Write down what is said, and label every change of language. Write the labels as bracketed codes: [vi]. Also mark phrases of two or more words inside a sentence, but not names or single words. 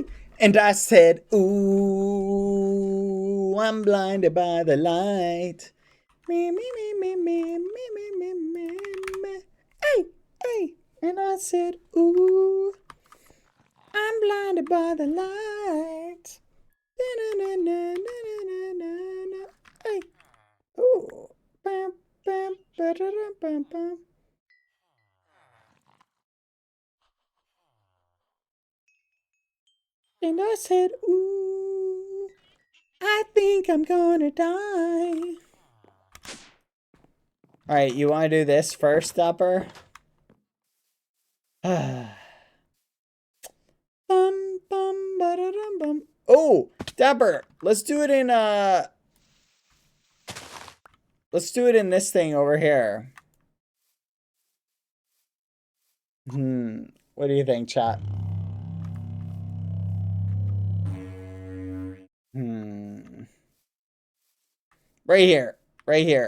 [en] And I said, ooh, I'm blinded by the light. Me, me, me, me, me, me, me, me, me, me. Hey! Hey! And I said, ooh, I'm blinded by the light. Hey. Ooh. Bam, bam, ba-da-dum, bam, bam. And I said, ooh, I think I'm gonna die. Alright, you wanna do this first, Dapper? Bum, bum, ba-da-dum, bum. Oh, Dapper, let's do it in, let's do it in this thing over here. What do you think, chat? Right here. Right here.